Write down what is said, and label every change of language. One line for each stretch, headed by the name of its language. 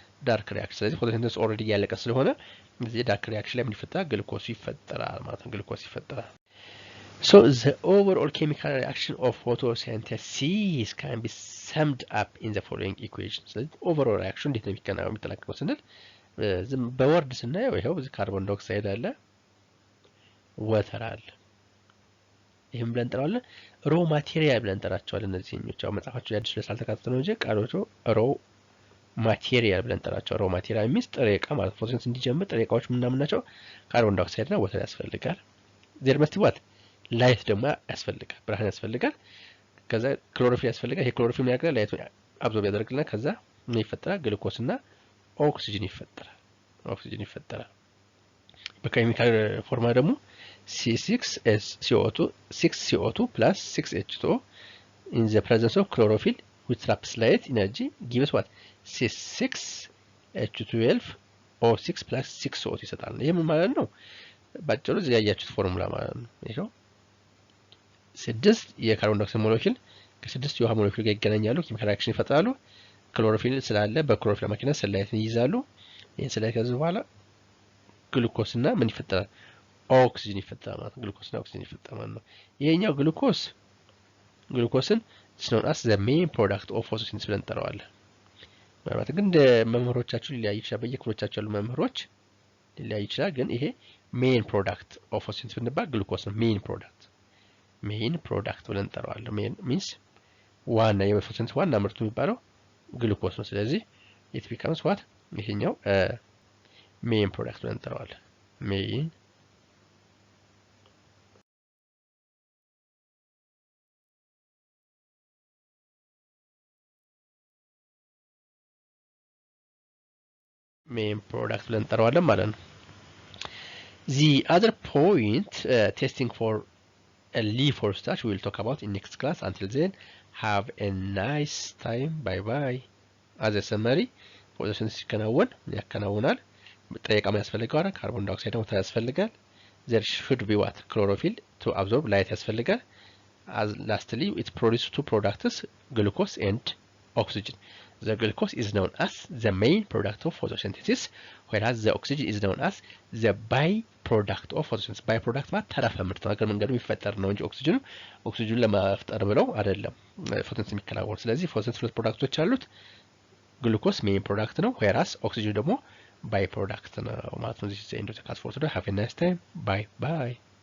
Amharic: ዳርክ ሪአክሽን። ስለዚህ ፎቶሲንተሲስ ኦልሬዲ ያለቀ ስለሆነ እዚህ ዳርክ ሪአክሽን ላይ ምን ይፈጠራል? ግሉኮስ ይፈጠራል ማለት ነው። ግሉኮስ ይፈጠራል።
English: So the overall chemical reaction of photosynthesis can be summed up in the following equation.
Amharic: ስለዚህ overall reaction እንዴት ነው የሚጠናቀቀው ስንል ዝም በወርድ ስናየው ይሄው እዚህ ካርቦን ዳይኦክሳይድ አለ፣ ወተር አለ። ይሄን ብለን እንጠራዋለን ሮ ማቴሪያል ብለን እንጠራቸዋለን። እነዚህኞች አሁን መጽሐፋቸው ያድስ ለሳልተካተተ ነው እንጂ ቃሎቹ ሮ ማቴሪያል ብለን እንጠራቸው። ሮ ማቴሪያል ሚንስ ጥሬ ዕቃ ማለት ፎቶሲንተሲስ እንዲጀምር ጥሬ ዕቃዎች ምናምን ናቸው። ካርቦን ዳይኦክሳይድ እና ወተር ያስፈልጋል። ዜር መስት ዋት ላይት ደግሞ ያስፈልጋል፣ ብርሃን ያስፈልጋል። ከዛ ክሎሮፊል ያስፈልጋል። ይሄ ክሎሮፊል ምን ያደርጋል? ላይት አብዞርብ ያደርግልናል። ከዛ ምን ይፈጠራል? ግሉኮስ እና ኦክሲጅን ይፈጠራል። ኦክሲጅን ይፈጠራል። በኬሚካል ፎርማ ደግሞ
English: C6CO2 6CO2 plus 6H2O in the presence of chlorophyll which traps light energy gives what?
Amharic: C6H12 O6 plus 6O2 ይሰጣል። ይሄ ምን ማለት ነው? ባጭሩ እዚህ ያያችሁት ፎርሙላ ማለት ነው። ይሄው 6 የካርቦን ዳይኦክሳይድ ሞለኪል ከ6 የውሃ ሞለኪል ጋር ይገናኛሉ፣ ኬሚካል ሪአክሽን ይፈጥራሉ። ክሎሮፊል ስላለ በክሎሮፊል አማካኝነት ሰንላይትን ይይዛሉ። ይሄን ሰንላይት ከዚህ በኋላ ግሉኮስ እና ምን ይፈጠራል? ኦክሲጅን ይፈጠራል ማለት ነው። ግሉኮስ እና ኦክሲጅን ይፈጠራል ማለት ነው። ይሄኛው ግሉኮስን
English: known as the main product of photosynthesis
Amharic: ብለን እንጠራዋለን። ማለት ግን እንደ መምህሮቻችሁ ሊለያይ ይችላል። በየክፍሎቻችሁ ያሉ መምህሮች ሊለያይ ይችላል። ግን ይሄ ሜን ፕሮዳክት ኦፍ ፎቶሲንተሲስ ብንባል ግሉኮስ ነው። ሜን ፕሮዳክት ብለን እንጠራዋለን። ሜን ሚንስ ዋና የፎቶሲንተሲስ ዋና ምርቱ የሚባለው ግሉኮስ ነው። ስለዚህ
English: it becomes what?
Amharic: ይሄኛው ሜን ፕሮዳክት ብለን እንጠራዋለን። ሜን ፕሮዳክት ብለን እንጠራዋለን ማለት ነው።
English: The other point testing for a leaf or starch we will talk about in next class. Until then, have a nice time. Bye bye. As a summary, photosynthesis
Amharic: ያከናውናል። ጥሬ ዕቃ ያስፈልጋል። ካርቦን ዳይኦክሳይድ ደግሞ ያስፈልጋል።
English: There should be what? Chlorophyll to absorb light
Amharic: ያስፈልጋል.
English: As lastly, it produces two products, glucose and oxygen. The glucose is known as the main product of photosynthesis, whereas the oxygen is known as the byproduct of photosynthesis.
Amharic: Byproduct ማለት ተረፈ ምርት ነገር መንገዱ የሚፈጠር ነው እንጂ ኦክሲጅኑ ለማፍጠር ብለው አይደለም ፎቶሲንተሲስ የሚከናወን። ስለዚህ ፎቶሲንተሲስ ሁለት ፕሮዳክቶች አሉት። ግሉኮስ ሜን ፕሮዳክት ነው፣ whereas ኦክሲጅን ደግሞ ባይ ፕሮዳክት ነው ማለት ነው።
English: This is the end of the class for today. Have a nice time. Bye bye.